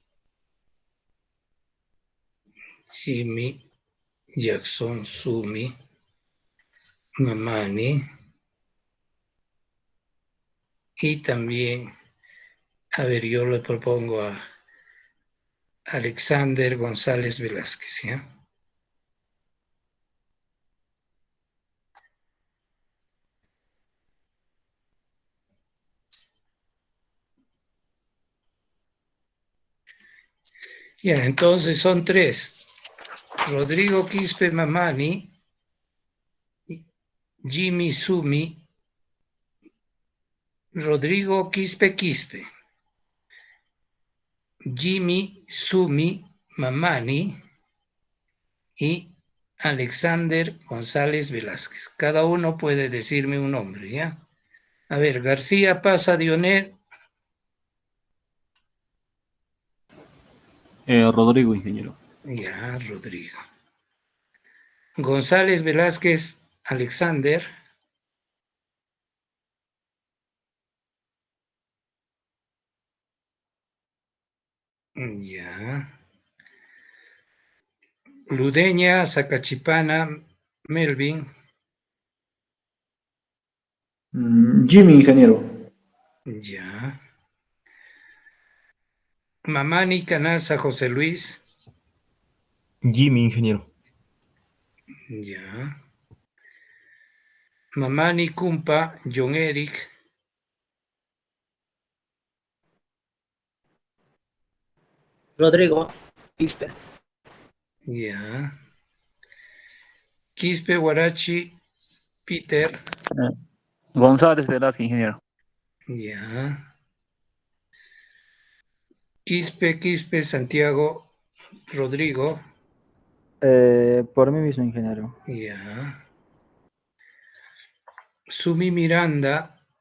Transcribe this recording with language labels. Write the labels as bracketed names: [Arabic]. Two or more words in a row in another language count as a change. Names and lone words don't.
[Spanish] Jimmy Jackson, Sumi Mamani, y también, a ver, yo le propongo a Alexander González Velázquez, ¿ya? Ya, entonces son tres. Rodrigo Quispe Mamani, Jimmy Sumi, Rodrigo Quispe, Jimmy Sumi Mamani y Alexander González Velázquez. Cada uno puede decirme un nombre, ¿ya? A ver, García Pasa Dioner. Rodrigo, ingeniero. Ya, Rodrigo. González Velázquez Alexander. Ya. Ludeña Zacachipana Melvin. Jimmy, ingeniero. Ya. Mamani Canasa José Luis. Jimmy, ingeniero. Ya. Mamani Kumpa, John Eric. Rodrigo. Quispe. Ya. Quispe, Guarachi, Peter. González Velázquez, ingeniero. Ya. Quispe, Santiago, Rodrigo. Por mí mismo, ingeniero. Ya. Sumi Miranda.